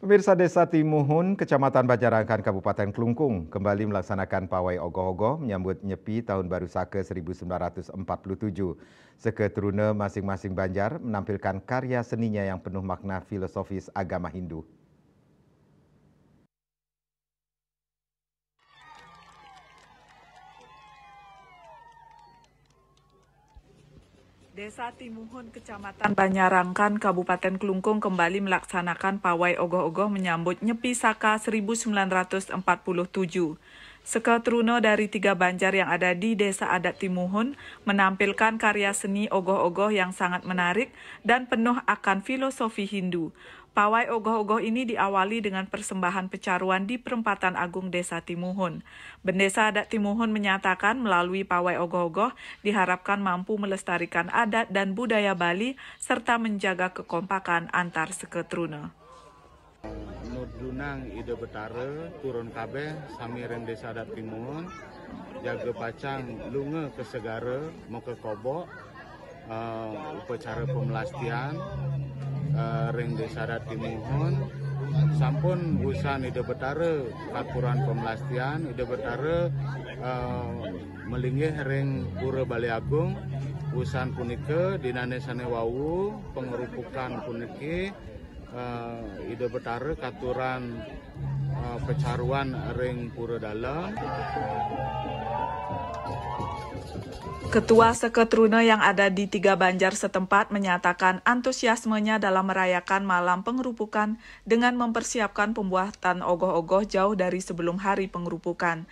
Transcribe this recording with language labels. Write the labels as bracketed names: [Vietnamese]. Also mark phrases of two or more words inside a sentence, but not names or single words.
[Indonesian] Pemirsa Desa Timuhun, Kecamatan Banjarangkan, Kabupaten Klungkung, kembali melaksanakan pawai ogoh-ogoh menyambut Nyepi Tahun Baru Saka 1947. Seketuruna masing-masing Banjar menampilkan karya seninya yang penuh makna filosofis agama Hindu. Desa Timuhun, Kecamatan Banjarangkan, Kabupaten Klungkung kembali melaksanakan pawai ogoh-ogoh menyambut Nyepi Saka 1947. Seketuruna dari 3 banjar yang ada di Desa Adat Timuhun menampilkan karya seni ogoh-ogoh yang sangat menarik dan penuh akan filosofi Hindu. Pawai ogoh-ogoh ini diawali dengan persembahan pecaruan di Perempatan Agung Desa Timuhun. Bendesa Adat Timuhun menyatakan melalui pawai ogoh-ogoh diharapkan mampu melestarikan adat dan budaya Bali serta menjaga kekompakan antar seketuruna. [Balinese] Nurdunang Ide Betara turun kabeh sami reng Desa Adat Timuhun jaga pacang lunga ke segara mau ke kobok upacara pemelastian reng Desa Adat Timuhun sampun usan Ide Betara katuran pemelastian Ide Betara melinggih reng Pura Bali Agung usan punika dinane sane wau pengerupukan puniki Ide Betara katuran pecaruan ring Pura Dalam. [Indonesian] Ketua Seketuruna yang ada di 3 banjar setempat menyatakan antusiasmenya dalam merayakan malam pengerupukan dengan mempersiapkan pembuatan ogoh-ogoh jauh dari sebelum hari pengerupukan.